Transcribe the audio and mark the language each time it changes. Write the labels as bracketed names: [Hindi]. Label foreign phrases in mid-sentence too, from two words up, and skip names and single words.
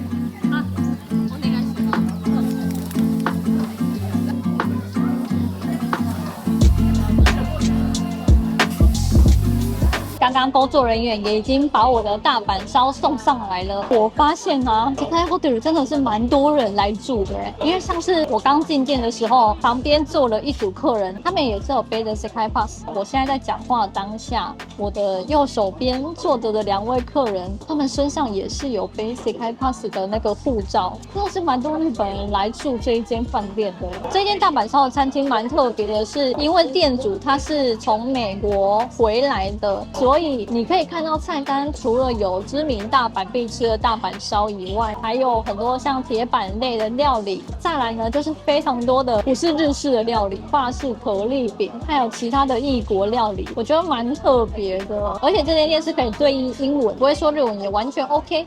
[Chinese] 刚刚工作人員也已經把我的大阪燒送上來了。我發現啊 ，Sekai Hotel 真的是蠻多人來住的耶，因為像是我剛進店的時候，旁邊坐了一組客人，他們也是有背着 Sekai Pass。我現在在講話當下，我的右手邊坐着的2位客人，他們身上也是有背 Sekai Pass 的那個護照，真的是蠻多日本人來住這一間飯店的。這間大阪燒的餐廳蠻特別的是，因為店主他是從美國回來的，所以你可以看到菜單，除了有知名大阪必吃的大阪燒以外，還有很多像鐵板類的料理。再來呢，就是非常多的不是日式的料理，法式可麗餅，還有其他的異國料理，我覺得蠻特別的。而且這間店是可以對應英文，不會說日文也完全 OK。